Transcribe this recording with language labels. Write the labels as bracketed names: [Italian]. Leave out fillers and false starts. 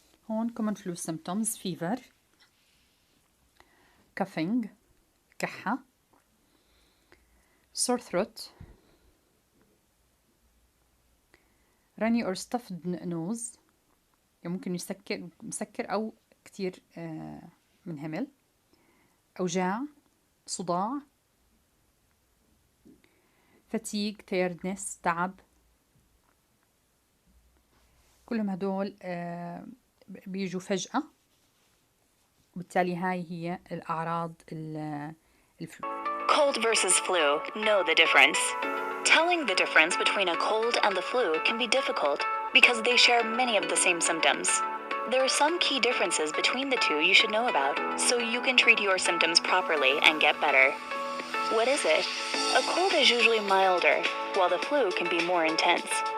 [English] هون common flu symptoms: fever, coughing, كحة, sore throat, runny or stuffed nose, [Arabic] يعني ممكن مسكر أو كتير منهمل, [English] أوجاع, صداع, fatigue, tiredness, تعب. [Arabic] كلهم هدول بيجوا فجأة، وبالتالي هاي هي الأعراض الفلو. [English] Cold versus flu. Know the difference. Telling the difference between a cold and the flu can be difficult because they share many of the same symptoms. There are some key differences between the two you should know about so you can treat your symptoms properly and get better. What is it? A cold is usually milder, while the flu can be more intense.